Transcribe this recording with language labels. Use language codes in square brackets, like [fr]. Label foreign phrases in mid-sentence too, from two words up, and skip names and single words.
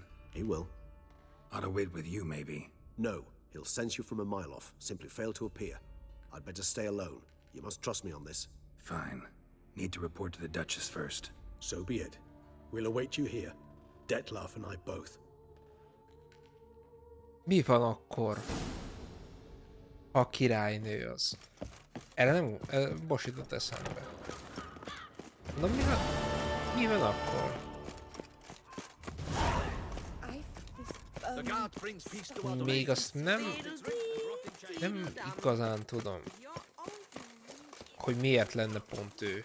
[en] He will. Ought to wait with you, maybe. No, he'll sense you from a mile off. Simply fail to appear. I'd better stay alone. You must trust me on this. Fine. Need to report to the Duchess first. So be it. We'll await you here. Detloff and I both. [hu] Mi van akkor, ha a királynő az? Erre nem bosított eszembe. Na mi van akkor? Még azt nem igazán tudom, hogy miért lenne pont ő.